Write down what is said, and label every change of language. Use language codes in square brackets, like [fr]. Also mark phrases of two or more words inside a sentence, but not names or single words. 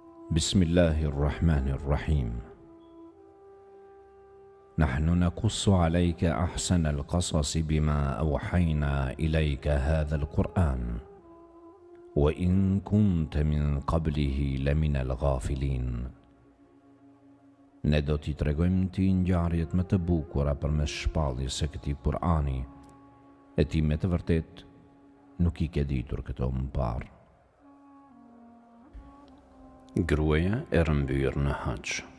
[ar] بسم الله الرحمن الرحيم. نحن نقص عليك أحسن القصص بما أوحينا إليك هذا القرآن وإن كنت من قبله لمن الغافلين. [sq] Ne do t'i tregojmë ti ngjarjet më të bukura përmes shpalljes së këtij Kur'ani, e ti me të vërtet nuk I ke ditur këto më parë. Gruaja e rëmbyer në hax.